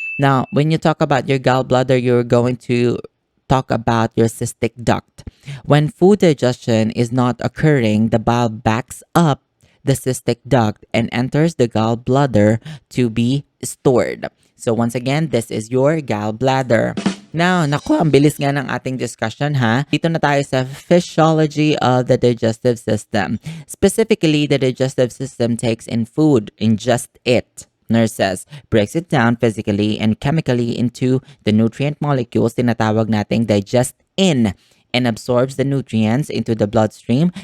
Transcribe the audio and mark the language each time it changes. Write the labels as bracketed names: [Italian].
[English] Now, when you talk about your gallbladder, you're going to talk about your cystic duct. When food digestion is not occurring, the bile backs up the cystic duct and enters the gallbladder to be stored. So once again, this is your gallbladder. [Filipino] Now, naku, ang bilis nga ng ating discussion ha. Dito na tayo sa [English] physiology of the digestive system. Specifically, the digestive system takes in food, ingest it, nurses, breaks it down physically and chemically into the nutrient molecules, [Filipino] tinatawag nating [English] digest in, and absorbs the nutrients into the bloodstream.